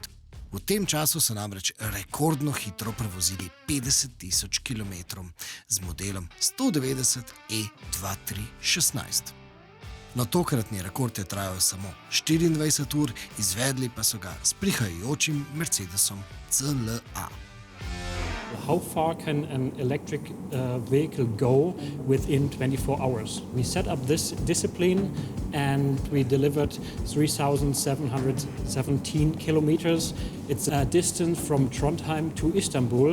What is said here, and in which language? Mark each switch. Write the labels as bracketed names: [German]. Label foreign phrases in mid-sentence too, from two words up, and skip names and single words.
[Slovenian] V tem času so namreč rekordno hitro prevozili 50.000 km z modelom 190 E2316. No, tokratni rekord je trajal samo 24 ur, izvedli pa so ga s prihajajočim Mercedesom CLA. [English] How far can an electric vehicle go within 24 hours? We set up this discipline and we delivered 3,717 kilometers. It's a distance from Trondheim to Istanbul.